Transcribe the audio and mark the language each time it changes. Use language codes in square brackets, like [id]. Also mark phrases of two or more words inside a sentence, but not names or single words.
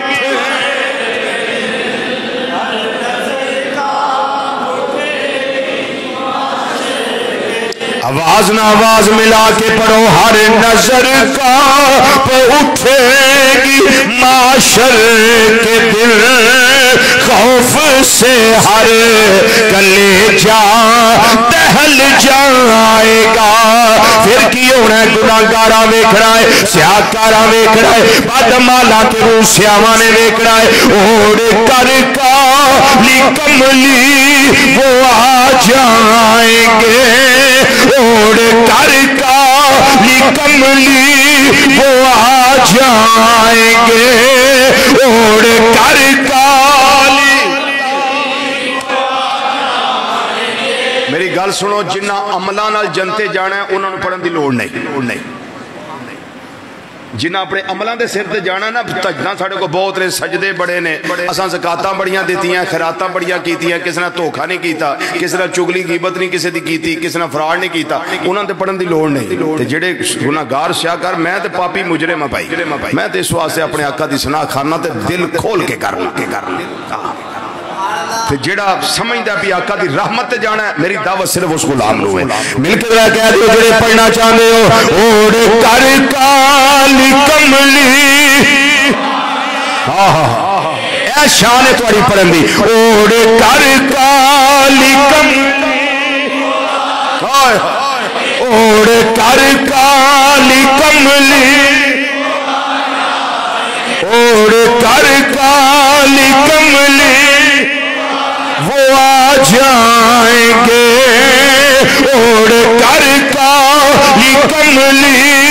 [ur] آواز نہ آواز ملا کے پڑھو ہر نظر کانپ اٹھے گی معاشر کے دل خوف سے ہر کلیجہ دہل جائے گا [pa] پھر کی ہونا ہے گناہگاراں ویکھنا ہے سیاہکاراں ویکھنا ہے بدعمالاں تے روح سیاواں نے ویکھنا ہے [ur] اوڑ کر کالی کملی وہ آ جائیں گے اوڑ کر کالی کملی وہ آ جائیں گے اوڑ کر کالی [pa] میری گل سنو جنہ عملاں نال جنتے جانا ہے انہوں نے پڑھن دی لوڑ نہیں جنہ اپنے عملان دے سر تے جانا نا تجنا ساڑھے کو بہت رہے سجدے بڑے نے اساں زکاتاں بڑیاں دیتی ہیں خیراتاں بڑیاں کیتی ہیں کسی نے دھوکا نہیں کیتا کسی نے چگلی غیبت نہیں کسی دی کیتی کسی نے فراڈ نہیں کیتا انہاں تے پڑھن دی لوڑ نہیں تے جڑے گناہگار سیاہکار میں تے پاپی مجرم بھائی میں تے اس واسطے اپنے آقا دی ثنا کھانا تے دل کھول کے کرنا تے جڑا سمجھدا بھی آقا دی رحمت تے جانا ہے میری دعوت صرف اس غلام نو ہے مل کے ذرا کہہ دیو جڑے پڑھنا چاہندے ہو [ur] اوڑ کر کالی کملی [pa] اے شان ہے تہاڈی پڑھن دی [ur] اوڑ کر کالی کملی اوڑ کر کالی کملی اوڑ کر کالی کملی وہ آ جائیں گے اوڑ کر کالی کملی